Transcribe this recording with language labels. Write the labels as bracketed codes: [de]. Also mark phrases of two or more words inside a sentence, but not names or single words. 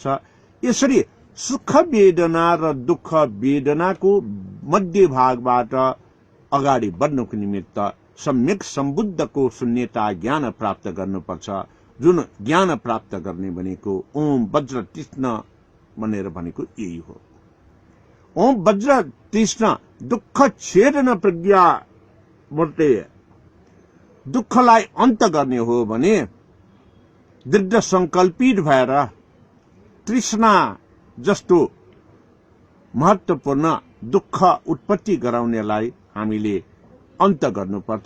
[ne] यसरी सुख वेदना र दुःख वेदनाको मध्य भागबाट अगाडि बढ्नको निमित्त सम्यक सम्बुद्धको शून्यता ज्ञान प्राप्त गर्नुपर्छ। जुन ज्ञान प्राप्त गर्ने भनेको [sa] ओम वज्र तीक्ष्ण [ne] भनेर भनेको यही हो। [sa] ओम वज्र तीक्ष्ण दुःख छेदन प्रज्ञा मूर्ति [ne] दुःखलाई अन्त गर्ने हो भने दृढ संकल्पित भएर तृष्णा जस्तो महत्त्वपूर्ण दुःख उत्पत्ति गराउनेलाई हामीले अन्त गर्नुपर्छ।